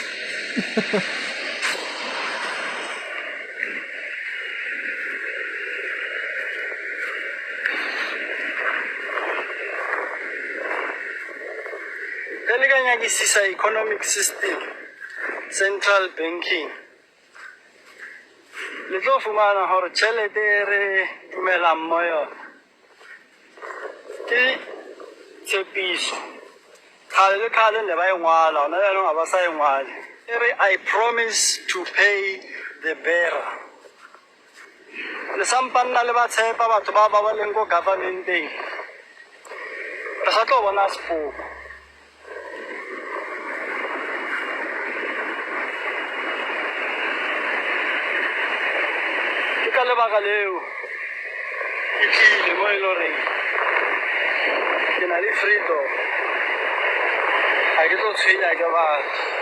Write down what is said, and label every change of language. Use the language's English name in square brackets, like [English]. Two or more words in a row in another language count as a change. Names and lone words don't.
[Tswana] Ke ka nyakisisa [English] economic system, central banking, [Tswana] le tlo fumana gore tšhelete e re dumelang mo yona ke tshepiso. Kgale le kgale ne ba e ngwala, gona jaanong ga ba sa e ngwale, e re [English] I promise to pay the bearer. [Tswana] Le sampa nna le ba tshepa batho ba ba leng ko governmenteng, re sa tlo bona sepoko. Ka lebaka leo ke tlile mo e le goreng ke na le freedom, ga ke tlo tshwenya ke batho.